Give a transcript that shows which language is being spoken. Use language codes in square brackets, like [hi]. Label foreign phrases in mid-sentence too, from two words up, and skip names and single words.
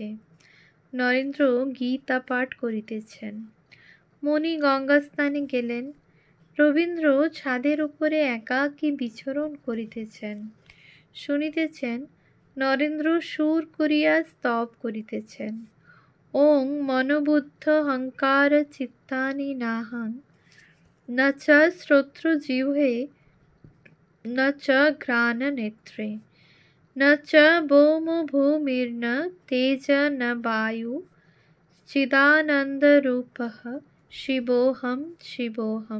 [bn] নরেন্দ্র গীতা পাঠ করিতেছেন। মণি গঙ্গা স্নানে গেলেন। রবীন্দ্র ছাদের উপরে একাকী বিচরণ করিতেছেন। শুনিতেছেন নরেন্দ্র সুর করিয়া স্তব করিতেছেন। [sa] ওং মনোবুদ্ধ হংকার চিত্তানি নাহং ন চ শ্রোত্র জিহ্বে ন চ ঘ্রাণ নেত্রে ন চ বোম ভূমির্ন তেজ ন বায়ু চিদানন্দরূপঃ শিবোহম শিবোহম।